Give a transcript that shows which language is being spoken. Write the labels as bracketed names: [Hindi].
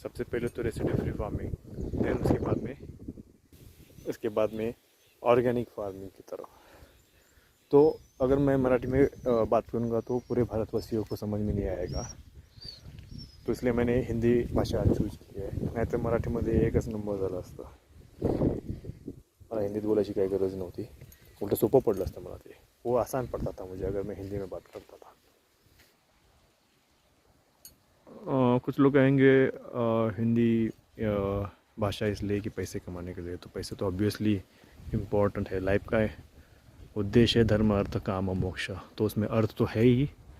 [Hindi] सबसे पहले तो रेसिड्यू फ्री फार्मिंग, देन उसके बाद में ऑर्गेनिक फार्मिंग की तरफ। तो अगर मैं मराठी में बात करूँगा तो पूरे भारतवासियों को समझ में नहीं आएगा, तो इसलिए मैंने हिंदी भाषा चूज की [Marathi] आहे. नाहीतर मराठीमध्ये एकच नंबर झालं असतं. मला हिंदीत बोलायची काही गरज नव्हती. उलट सोपं पडलं असतं मला ते. [Hindi] वो आसान पड़ता था मुझे अगर मैं हिंदी में बात करता था. कुछ लोग कहेंगे हिंदी भाषा इसलिए कि पैसे कमाने के लिए, तो पैसे तो [English] obviously important [Hindi] है. लाइफ का उद्देश्य है धर्म अर्थ काम मोक्ष, तो उसमें अर्थ तो है ही.